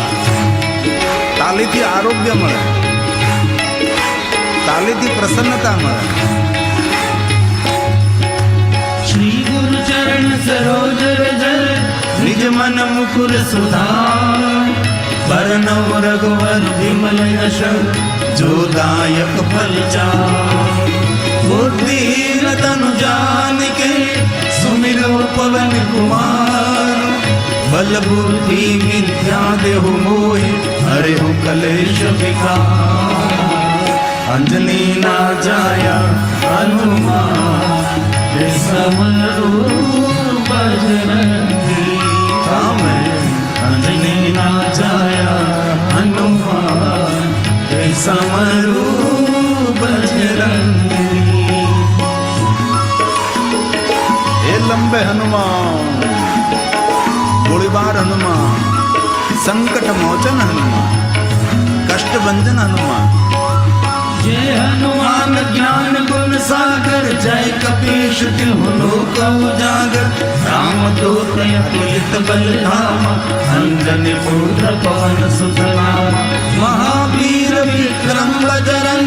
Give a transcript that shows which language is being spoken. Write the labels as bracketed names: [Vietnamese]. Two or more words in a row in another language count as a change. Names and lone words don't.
[Gujarati] તાલીથી આરોગ્ય મળે, તાલીથી પ્રસન્નતા મળે. [Awadhi] श्री गुरु चरण सरोज रज निज मन मुकुर सुधार. बरनव रघुवर विमल यश जो दायक फल चार. बुद्धिहीन तनु जान के सुमिरो पवन कुमार. बल बुद्धि विद्या देहु मोहि हरे हो कलेश विकार. [Gujarati] અંજની ના જાયા હનુમાન એ સમરૂ બજરંગી. તમે અંજની ના જાયા હનુમાન એ સમરૂ બજરંગી. એ લંબે હનુમાન, ગોળીબાર હનુમાન, સંકટ મોચન હનુમાન, કષ્ટ ભંજન હનુમાન. [Awadhi] जय हनुमान ज्ञान गुण सागर. जय कपीश तिहु लोक उजागर. राम दूत अतुलित बल धामा. अंजनी पुत्र पवन सुत नामा. महावीर विक्रम बजरंगी.